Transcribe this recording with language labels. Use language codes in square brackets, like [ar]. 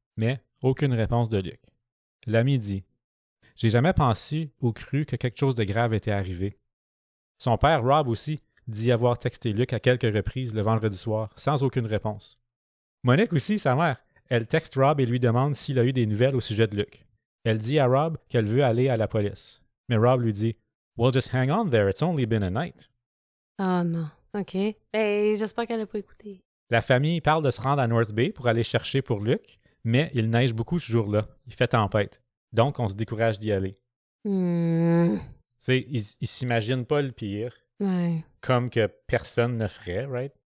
[fr] Mais aucune réponse de Luc. L'ami dit « J'ai jamais pensé ou cru que quelque chose de grave était arrivé. » Son père, Rob aussi, dit avoir texté Luc à quelques reprises le vendredi soir, sans aucune réponse. Monique aussi, sa mère, elle texte Rob et lui demande s'il a eu des nouvelles au sujet de Luc. Elle dit à Rob qu'elle veut aller à la police. Mais Rob lui dit [en] « Well, just hang on there, it's only been a night. » [fr] Oh non. OK. Ben, j'espère qu'elle n'a pas écouté. La famille parle de se rendre à North Bay pour aller chercher pour Luc, mais il neige beaucoup ce jour-là. Il fait tempête. Donc, on se décourage d'y aller. Tu sais, ils s'imaginent pas le pire, Ouais. comme que personne ne ferait, right?